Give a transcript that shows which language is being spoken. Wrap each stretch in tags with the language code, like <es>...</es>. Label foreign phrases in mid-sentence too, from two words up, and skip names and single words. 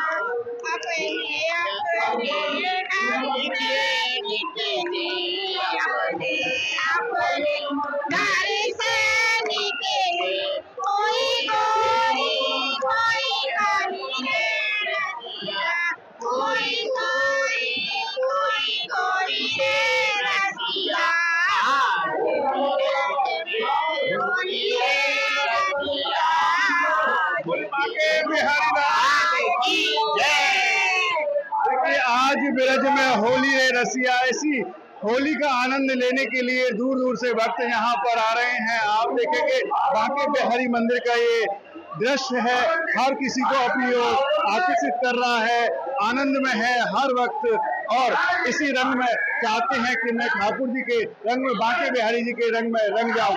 <bra>अपने घर से निकले कोई कोई कोई काली रे रसिया, कोई कोई कोई कोई रे रसिया, होली रे रसिया,</bra> <hi>बांके बिहारी लाल की जय। देखिए, आज ब्रज में होली रे रसिया, ऐसी होली का आनंद लेने के लिए दूर दूर से भक्त यहाँ पर आ रहे हैं। आप देखेंगे बांके बिहारी मंदिर का ये दृश्य है, हर किसी को अपनी ओर आकर्षित कर रहा है, आनंद में है हर वक्त और इसी रंग में चाहते हैं कि मैं ठाकुर जी के रंग में, बांके बिहारी जी के रंग में रंग जाऊं।</hi>